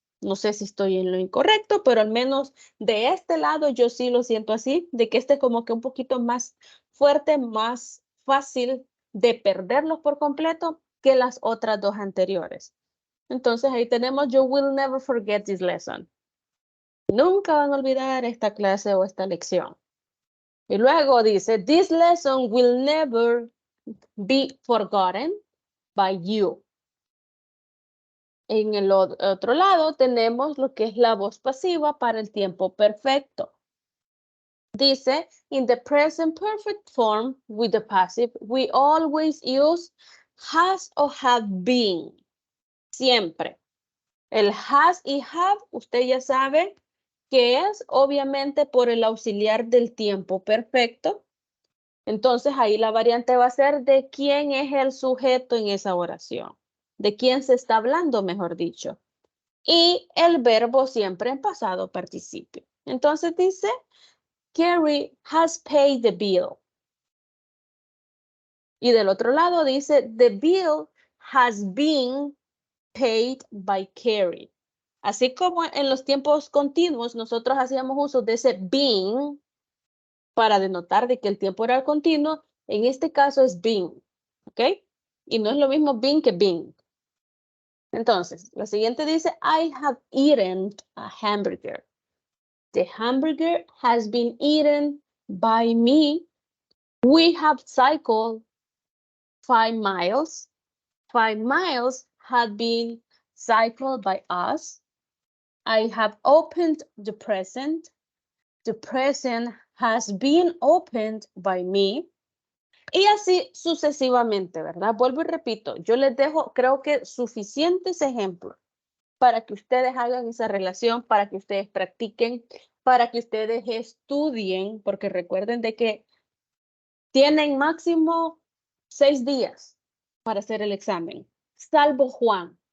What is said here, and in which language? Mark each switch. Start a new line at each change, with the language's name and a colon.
Spanish: No sé si estoy en lo incorrecto, pero al menos de este lado yo sí lo siento así, de que este es como que un poquito más fuerte, más fácil de perderlos por completo que las otras dos anteriores. Entonces ahí tenemos,
English: you will never forget this lesson.
Spanish: Nunca van a olvidar esta clase o esta lección. Y luego dice,
English: this lesson will never be forgotten by you.
Spanish: En el otro lado tenemos lo que es la voz pasiva para el tiempo perfecto.
English: Dice, in the present perfect form with the passive, we always use has or have been.
Spanish: Siempre. El has y have, usted ya sabe que es obviamente por el auxiliar del tiempo perfecto. Entonces ahí la variante va a ser de quién es el sujeto en esa oración. De quién se está hablando, mejor dicho. Y el verbo siempre en pasado participio. Entonces dice,
English: Carrie has paid the bill.
Spanish: Y del otro lado dice,
English: the bill has been paid by Carrie.
Spanish: Así como en los tiempos continuos nosotros hacíamos uso de ese been para denotar de que el tiempo era continuo, en este caso es been, ¿ok? Y no es lo mismo been que been. Entonces, la siguiente dice,
English: I have eaten a hamburger. The hamburger has been eaten by me. We have cycled 5 miles. 5 miles had been cycled by us. I have opened the present. The present has been opened by me.
Spanish: Y así sucesivamente, ¿verdad? Vuelvo y repito, yo les dejo, creo que suficientes ejemplos para que ustedes hagan esa relación, para que ustedes practiquen, para que ustedes estudien, porque recuerden de que tienen máximo 6 días para hacer el examen, salvo Juan.